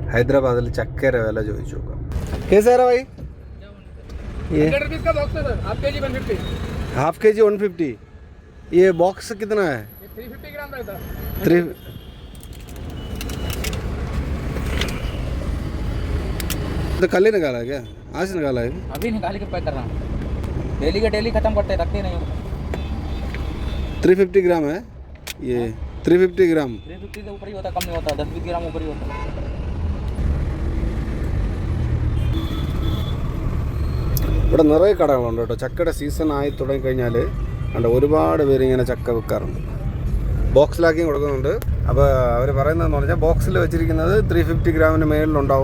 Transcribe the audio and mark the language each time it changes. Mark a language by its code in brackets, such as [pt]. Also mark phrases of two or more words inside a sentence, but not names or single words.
[ml] ഹൈദരാബാദിൽ ചക്കര വില ചോദിച്ചു നോക്കാം. [hi] केसारा भाई हाफ के जी 150. ये बॉक्स कितना है? 350 ग्राम रहता है. 3 तो कल ही निकाला है क्या? आज निकाला है? अभी निकाल के पैक कर रहा हूँ. डेली का डेली खत्म करते रखते नहीं. 350 ग्राम है ये. 350 ग्राम. 350 से ऊपर ही होता, कम नहीं होता. 10-20 ग्राम ऊपर ही होता. [ml] ഇവിടെ നിറയെ കടകളുണ്ട് കേട്ടോ. ചക്കയുടെ സീസൺ ആയി തുടങ്ങിക്കഴിഞ്ഞാൽ കണ്ട ഒരുപാട് പേര് ഇങ്ങനെ ചക്ക വിൽക്കാറുണ്ട്. ബോക്സിലാക്കിയും കൊടുക്കുന്നുണ്ട്. അപ്പോൾ അവർ പറയുന്നതെന്ന് പറഞ്ഞാൽ ബോക്സിൽ വെച്ചിരിക്കുന്നത് 350 ഗ്രാമിന് മേളിലുണ്ടാവും.